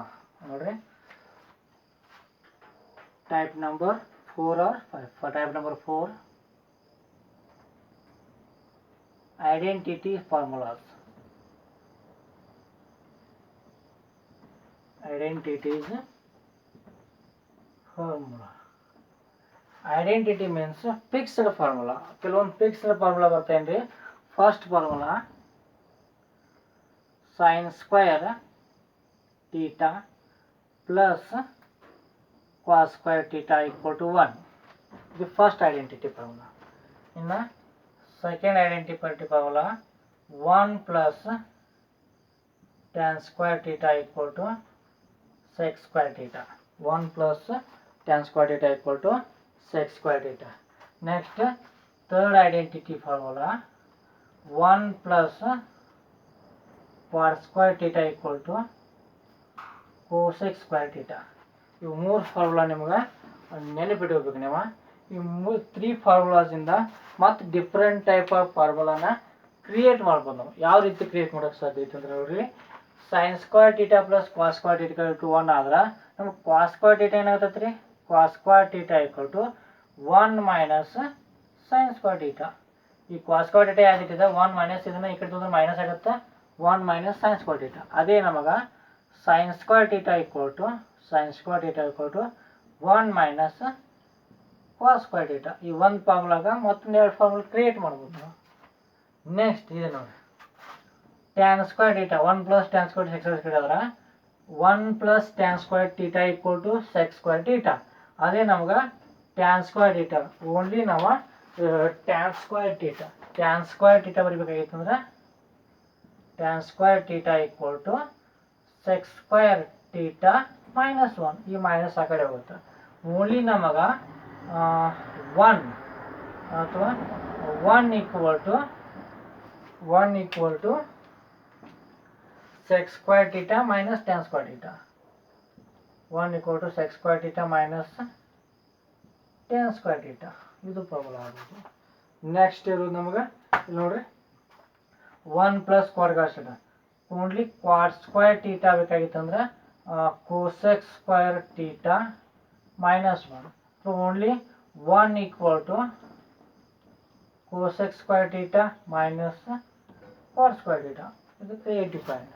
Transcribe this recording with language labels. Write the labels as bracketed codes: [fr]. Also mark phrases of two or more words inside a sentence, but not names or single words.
[kn] ನೋಡ್ರಿ, [en] type number 4 or 5. Type number 4, identity formulas. Identities formula. Identity means fixed formula. [kn] ಕೆಲವೊಂದು [en] fixed formula [kn] ಬರ್ತೇನ್ರಿ. [en] first formula sin square theta plus cos square theta equal to 1. The first identity formula. In the second identity formula 1 plus tan square theta equal to sec square theta. 1 plus tan square theta equal to sec square theta. Next third identity formula 1 plus cot square theta equal to cosec square theta. [kn] ಇವು 3 ಫಾರ್ಮುಲಾ ನಿಮ್ಗೆ ನೆನಪಿಟ್ಕೋಬೇಕು. ನೀವು ಈ 3 ಫಾರ್ಮುಲಾಸಿಂದ ಮತ್ತು [en] different type of [kn] ಫಾರ್ಮುಲಾನ ಕ್ರಿಯೇಟ್ ಮಾಡ್ಬೋದು. ನಾವು ಯಾವ ರೀತಿ ಕ್ರಿಯೇಟ್ ಮಾಡೋಕ್ಕೆ ಸಾಧ್ಯ ಐತೆ ಅಂದ್ರೆ ನೋಡ್ರಿ, [en] sin square theta plus cos square theta equal to 1 [kn] ಆದ್ರೆ ನಮ್ಗೆ [en] cos square theta [kn] ಏನಾಗ್ತೈತೆ ರೀ, [en] cos square theta equal to 1 minus sin square theta. ಈ cos square theta ಯಾವ್ದಿಟ್ಟಿದೆ 1 minus [kn] ಇದನ್ನು ಈ ಕಡೆ ತಂದ್ರೆ ಮೈನಸ್ ಆಗುತ್ತೆ, [en] 1 minus sin square theta. [kn] ಅದೇ ನಮಗೆ [en] sin square theta equal to 1 minus cos square theta. [kn] ಈ ಒಂದು ಫಾರ್ಮುಲಾಗ ಮತ್ತೊಂದು 2 ಫಾರ್ಮುಲಾ ಕ್ರಿಯೇಟ್ ಮಾಡ್ಬೋದು ನಾವು. ನೆಕ್ಸ್ಟ್ ಇದೆ ನೋಡಿ, [en] tan square theta 1 plus tan square sec square theta ಆದ್ರೆ 1 plus tan square theta equal to sec square theta. [kn] ಅದೇ ನಮ್ಗೆ [en] tan square theta ಓನ್ಲಿ ನಾವು tan square theta [kn] ಬರಿಬೇಕಾಗಿತ್ತು ಅಂದ್ರೆ [en] tan square theta equal to sec square theta minus 1. [kn] ಈ ಮೈನಸ್ ಆ ಕಡೆ ಹೋಗುತ್ತೆ. ಓನ್ಲಿ ನಮಗೆ 1 ಅಥವಾ [en] 1 equal to sec square theta minus tan square theta. 1 equal to sec square theta minus tan square theta. [kn] ಇದು ಪ್ರಾಬ್ಲಮ್ ಆಗೋದು. ನೆಕ್ಸ್ಟ್ ಇರೋದು ನಮಗೆ ಇಲ್ಲಿ ನೋಡ್ರಿ [en] 1 plus cot cos theta. only quad square theta ಬೇಕಾಗಿತ್ತಂದ್ರೆ cosec square theta -1. so only 1 equal to cosec square theta minus quad square theta. [kn] ಇದು [en] creative point.